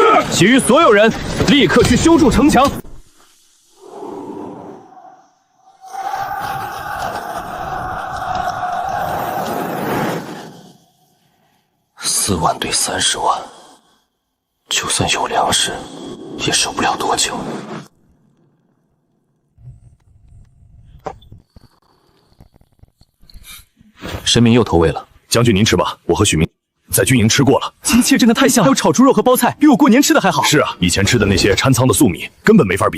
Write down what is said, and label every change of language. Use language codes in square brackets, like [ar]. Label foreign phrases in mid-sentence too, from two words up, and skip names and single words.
[zh] 其餘所有人立刻去修築城牆。 4萬對30萬，就算有糧食，也守不了多久。神明又投喂了，将軍您吃吧，我和許明在軍營吃過了。親切真的太像，還有炒豬肉和包菜，比我過年吃的還好。是啊，以前吃的那些摻倉的粟米根本沒法比。